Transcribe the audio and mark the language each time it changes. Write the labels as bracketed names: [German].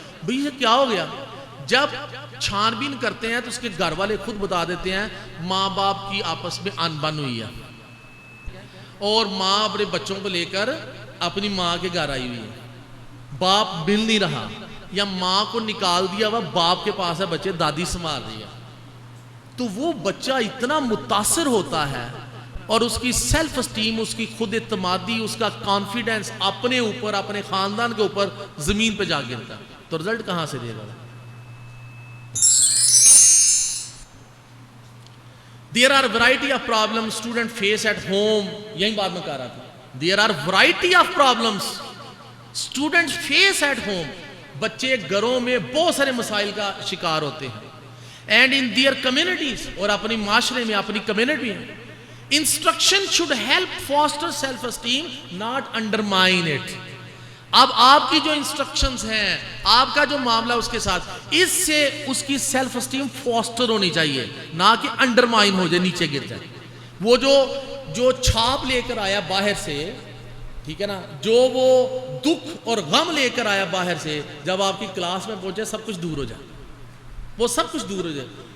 [Urdu] بھئی یہ کیا ہو گیا؟ جب چھان بین کرتے ہیں تو اس کے گھر والے خود بتا دیتے ہیں ماں باپ کی آپس میں ان بن ہوئی ہے اور ماں اپنے بچوں کو لے کر اپنی ماں کے گھر آئی ہوئی ہے، باپ مل نہیں رہا، یا ماں کو نکال دیا ہوا باپ کے پاس ہے بچے، دادی سنبھال رہی ہے. تو وہ بچہ اتنا متاثر ہوتا ہے اور اس کی سیلف اسٹیم، اس کی خود اعتمادی، اس کا کانفیڈنس اپنے اوپر، اپنے خاندان کے اوپر زمین پہ جا گرتا ہے. تو رزلٹ کہاں سے دے گا؟ [English] There are variety of problems students face at home. [Urdu] یہی بات میں کہہ رہا تھا. [English] There are variety of problems students face at home. [Urdu] بچے گھروں میں بہت سارے مسائل کا شکار ہوتے ہیں. [English] And in their communities، [Urdu] اور اپنی معاشرے میں، اپنی کمیونٹی میں. [English] Instruction should help foster self-esteem, not undermine it. [Urdu] اب آپ کی جو انسٹرکشنز ہیں، آپ کا جو معاملہ اس کے ساتھ، اس سے اس کی سیلف اسٹیم فوسٹر ہونی چاہیے، نہ کہ انڈرمائن ہو جائے، نیچے گر جائے. وہ جو چھاپ لے کر آیا باہر سے، ٹھیک ہے نا، جو وہ دکھ اور غم لے کر آیا باہر سے، جب آپ کی کلاس میں پہنچے سب کچھ دور ہو جائے، وہ سب کچھ دور ہو جائے.